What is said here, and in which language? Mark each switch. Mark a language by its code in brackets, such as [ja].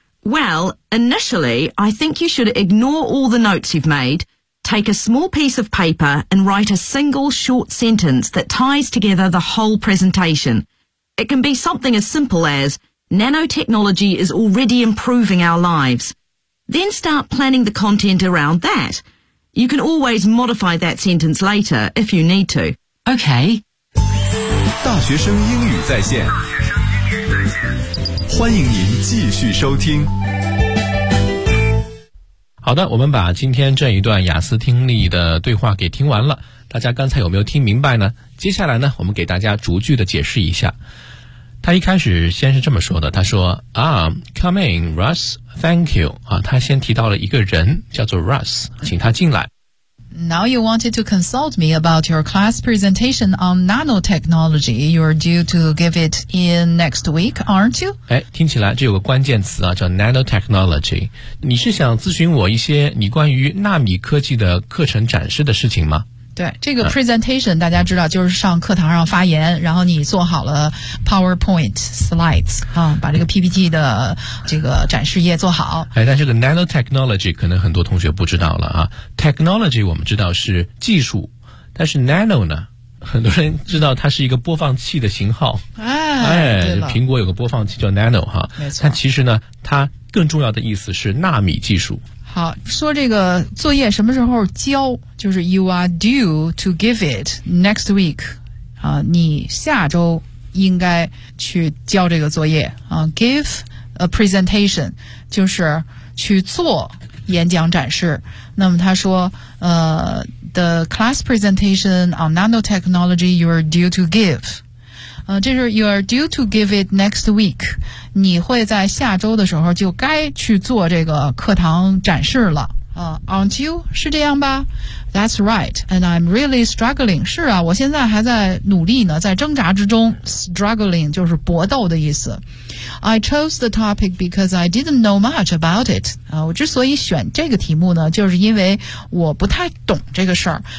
[en] Well, initially, I think you should ignore all the notes you've made, take a small piece of paper and write a single short sentence that ties together the whole presentation. It can be something as simple as, nanotechnology is already improving our lives. Then start planning the content around that. You can always modify that sentence later if you need to. Okay. [zh] 大学生英语在线，欢迎您继续收听。好的，我们把今天这一段雅思听力的对话给听完了，大家刚才有没有听明白呢？接下来呢，我们给大家逐句的解释一下。他一开始先是这么说的，他说 [en] come in, Russ, thank you. [zh] 啊，他先提到了一个人叫做 Russ, 请他进来。 [en] Now you wanted to consult me about your class presentation on nanotechnology. You're due to give it in next week, aren't you? [zh] 哎，听起来这有个关键词啊，叫 nanotechnology. 你是想咨询我一些你关于纳米科技的课程展示的事情吗？对，这个 presentation 大家知道就是上课堂上发言，然后你做好了 PowerPoint slides 啊，把这个 PPT 的这个展示页做好。哎，但这个 nanotechnology 可能很多同学不知道了啊。Technology 我们知道是技术，但是 nano 呢，很多人知道它是一个播放器的型号。哎，对，苹果有个播放器叫 nano 哈，没错。但其实呢，它更重要的意思是纳米技术。好，说这个作业什么时候交，就是 [en] you are due to give it next week, [zh] 啊，你下周应该去交这个作业啊。 [en] Give a presentation, [zh] 就是去做演讲展示。那么他说 [en] the class presentation on nanotechnology you are due to give. [zh] 这是 [en] you are due to give it next week. [zh] 你会在下周的时候就该去做这个课堂展示了。 [en] Aren't you? [zh] 是这样吧? [en] That's right. And I'm really struggling. [zh] 是啊，我现在还在努力呢，在挣扎之中。 Struggling 就是搏斗的意思。 [en] I chose the topic because I didn't know much about it. [zh] 我之所以选这个题目呢，就是因为我不太懂这个事儿。